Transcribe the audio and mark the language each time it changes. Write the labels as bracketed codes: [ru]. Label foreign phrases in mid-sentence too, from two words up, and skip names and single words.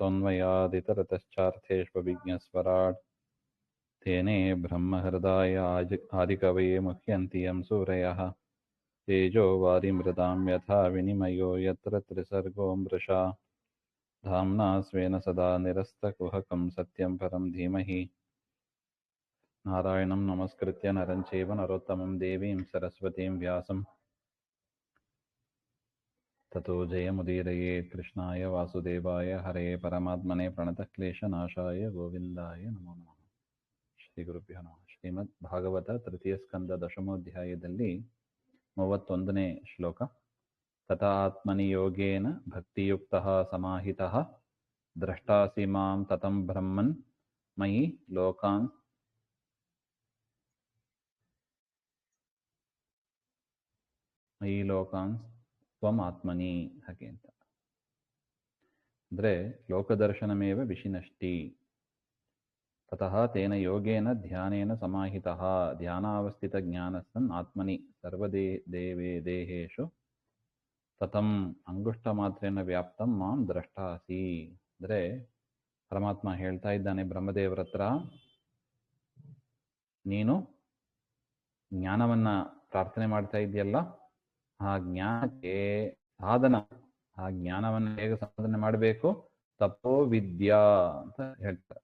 [sa] यतोऽन्वयादितरतश्चार्थेष्वभिज्ञस्वराट् तेने ब्रह्महृदाय आदिकवये मुह्यन्ति यं सूरयः तेजो वारिमृदां यथा विनिमयो यत्र त्रिसर्गो मृषा धाम्ना स्वेन सदा निरस्तकुहकं सत्यं परं धीमहि नारायणं नमस्कृत्य नरं चैव नरोत्तमं देवीं सरस्वतीं व्यासं ततो जयमुदीरये कृष्णाय वासुदेवाय हरे परमात्मने प्रणतक्लेशनाशाय गोविन्दाय नमो नमः. ಶ್ರೀ ಗುರುಭ್ಯೋ ನಮಃ. [kn] ಶ್ರೀಮದ್ ಭಾಗವತ ತೃತೀಯ ಸ್ಕಂದ ದಶಮೋಧ್ಯಾಯದಲ್ಲಿ 31ನೇ ಶ್ಲೋಕ. [sa] ತಥಾತ್ಮನಿ ಯೋಗೇನ ಭಕ್ತಿಯುಕ್ತಃ ಸಮಾಹಿತಃ ದ್ರಷ್ಟಾಸಿ ಮಾಂ ತತಂ ಬ್ರಹ್ಮನ್ ಮಯಿ ಲೋಕಾನ್ ತ್ವಂ ಆತ್ಮನಿ [kn] ಹಾಗೆ ಅಂತ. [sa] ಅಂದರೆ ಲೋಕದರ್ಶನಮೇವ ವಿಷಿನಷ್ಟಿ. ತತಃ ತೇನ ಯೋಗೇನ ಧ್ಯಾನೇನ ಸಮಾಹಿತಃ ಧ್ಯಾನಾವಸ್ಥಿತ ಜ್ಞಾನಸ್ಸನ್ ಆತ್ಮನಿ ಸರ್ವದೇ ದೇಹೇಶು ತತಂ ಅಂಗುಷ್ಟ ಮಾತ್ರೇನ ವ್ಯಾಪ್ತಂ ಮಾಂ ದ್ರಷ್ಟಾಸಿ. [kn] ಅಂದರೆ ಪರಮಾತ್ಮ ಹೇಳ್ತಾ ಇದ್ದಾನೆ ಬ್ರಹ್ಮದೇವರ ಹತ್ರ, ನೀನು ಜ್ಞಾನವನ್ನ ಪ್ರಾರ್ಥನೆ ಮಾಡ್ತಾ ಇದೆಯಲ್ಲ, ಆ ಜ್ಞಾನಕ್ಕೆ ಸಾಧನ, ಆ ಜ್ಞಾನವನ್ನು ಹೇಗೆ ಸಾಧನೆ ಮಾಡಬೇಕು, [sa] ತಪೋ ವಿದ್ಯಾ [kn] ಅಂತ ಹೇಳ್ತಾರೆ.